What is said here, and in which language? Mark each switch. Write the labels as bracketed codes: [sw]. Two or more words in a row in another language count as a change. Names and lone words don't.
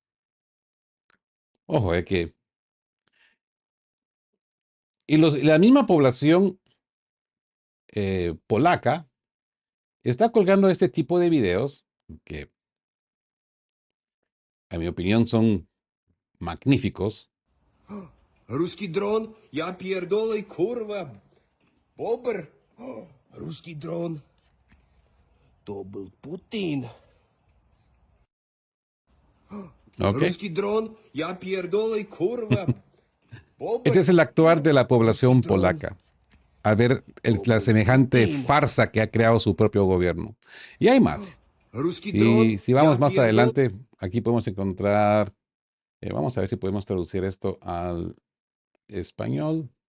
[es] Ojo, que... Y la misma población polaca está colgando este tipo de videos que, a mi opinión, son magníficos. [pl] Ruski dron, ja pierdolę, kurwa. Bober. Ruski dron. To był Putin. Okay. Ruski dron, ja pierdolę, kurwa. [es] Este es el actuar de la población polaca al ver la semejante farsa que ha creado su propio gobierno. Y hay más. Y si vamos más adelante, aquí podemos encontrar, vamos a ver si podemos traducir esto al español.